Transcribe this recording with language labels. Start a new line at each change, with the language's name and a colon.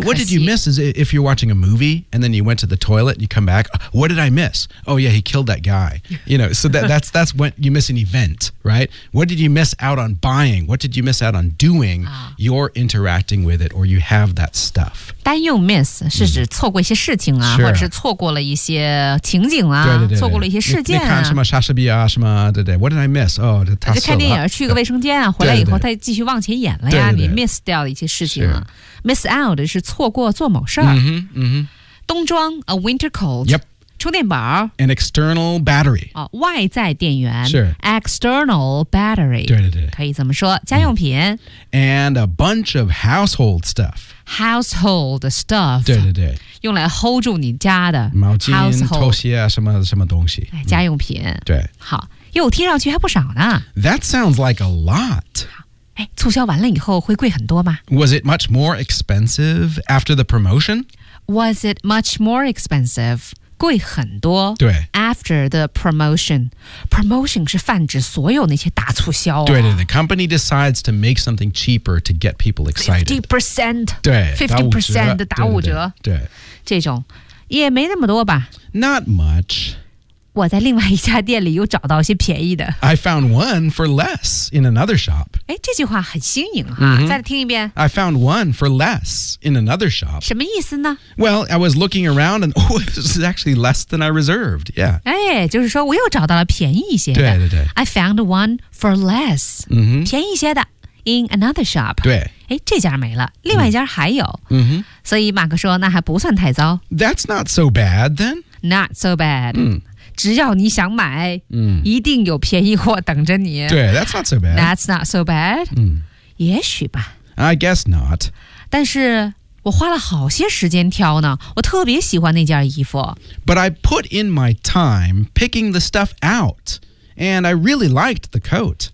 English: What did you miss is if you're watching a movie and then you went to the toilet and you come back, what did I miss? Oh yeah, he killed that guy. You know, so that's when you miss an event, right? What did you miss out on buying? What did you miss out on doing?、啊、 you're interacting with it or you have that stuff.
Chinese: 担忧 miss 是指错过一些事情啊、
English: sure.
Chinese: 或者是错过了一些情景啊，对对对对，错过了一些事件、啊、你看什么莎士比亚什么，对对，
English: What did I miss?
Chinese: Oh, 他死了。就看电影，去个卫生间啊，回来以后再继续往前演了呀。对对对，你 miss 掉了一些事情了。
English: Miss out
Chinese: 是错过做某事儿。嗯哼，嗯哼。
English: 冬装 a winter coat。 Yep。
Chinese: 充电宝
English: an external battery。
Chinese: 哦，外在电源是
English: external battery。
Chinese: 对对对，可以这么说。家用品、嗯、
English: and a bunch of household stuff。 Household stuff。
Chinese: 对对对。用来 hold 住你家的毛巾、拖鞋啊，什么什么东西。哎，家用品。嗯、对。好。哟，听上去还不少呢。
English: That sounds like a lot.
Chinese: 哎，促销完了以后会贵很多吗？
English: Was it much more expensive after the promotion? Was it much more expensive?
Chinese: 贵很多。对。
English: After the promotion.
Chinese: Promotion 是泛指所有那些大促销、啊。对对，
English: the company decides to make something cheaper to get people excited. 50%?
Chinese: 对。 50% 的打五折。对。这种也没那么多吧。
English: Not much.
Chinese: 我在另外一家店里又找到一些便宜的。
English: I found one for less in another shop.
Chinese: 哎，这句话很新颖哈、mm-hmm. 再听一遍。
English: I found one for less in another shop.
Chinese: 什么意思呢？
English: Well, I was looking around and oh, this is actually less than I reserved. Yeah.
Chinese: 哎，就是说我又找到了便宜一些的。对对对。
English: I found one for less,、 mm-hmm.
Chinese: 便宜一些的
English: in another shop.
Chinese: 对。哎，这家没了，另外一家还有。嗯哼。所以马克说那还不算太糟。
English: That's not so bad then. Not so bad. 嗯。
Chinese: 只要你想买、嗯、一定有便宜货等着你。对
English: ,that's not so bad. That's not so bad.、嗯、
Chinese: 也许吧。
English: I guess not.
Chinese: 但是我花了好些时间挑呢，我特别喜欢那件衣服。
English: But I put in my time picking the stuff out, and I really liked the coat.